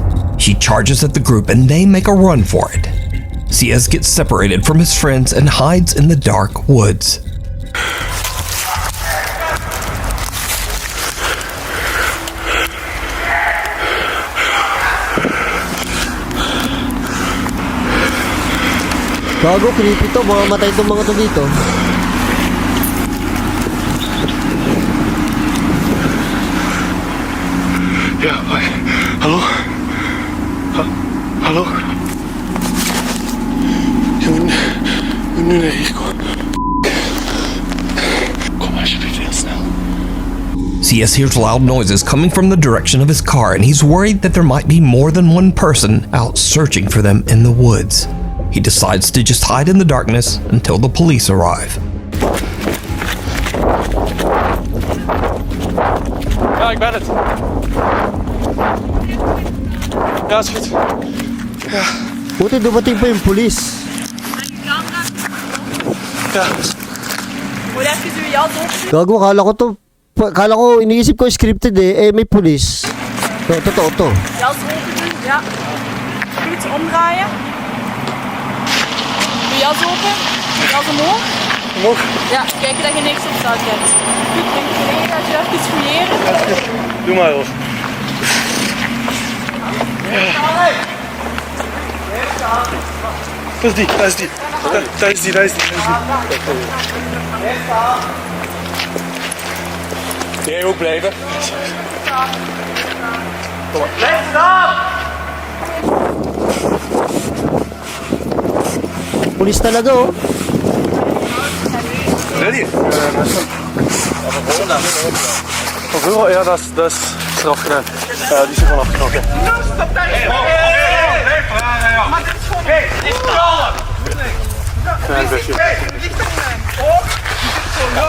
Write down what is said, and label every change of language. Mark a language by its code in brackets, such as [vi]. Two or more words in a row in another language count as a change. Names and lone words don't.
[en] She charges at the group and they make a run for it. Ciaz gets separated from his friends and hides in the dark woods. [tl] Gago, creepy to. Mamamatay itong mga to dito. [nl] Ja, hallo? Hallo? Je moet nu naar hier komen. Kom alsjeblieft heel snel. [en] Ciaz hears loud noises coming from the direction of his car and he's worried that there might be more than one person out searching for them in the woods. He decides to just hide in the darkness until the police arrive. [nl] Ja, ik ben het. Ja, is goed. Ja. [tl] Buti dumating pa yung pulis. [nl] Ja. [tl] Gago, kala ko, iniisip ko scripted eh may pulis. Totoo to. [nl] Jas open doen, ja. Goed, omdraaien. Doe jas open, jas omhoog. Omhoog. Ja, kijken dat je niks op staat hebt. Goed, denk je nee, dat je even fouilleren. Doe maar hoor. Dat is die, dat is die. Dat is die, dat is die. Jij ook blijven. Kom maar. Blijf staan! [tl] Pulis talaga oh. [en] Ready? [nl] Van voor? Ja, dat is eraf gedaan. Ja, die is er vanaf geknokken. Stop daar! Hey! Maar dit is gewoon... Hey! Dit is kalm! Ja, een beetje. Hey! Niet met mijn oor! Die zit zo nooit.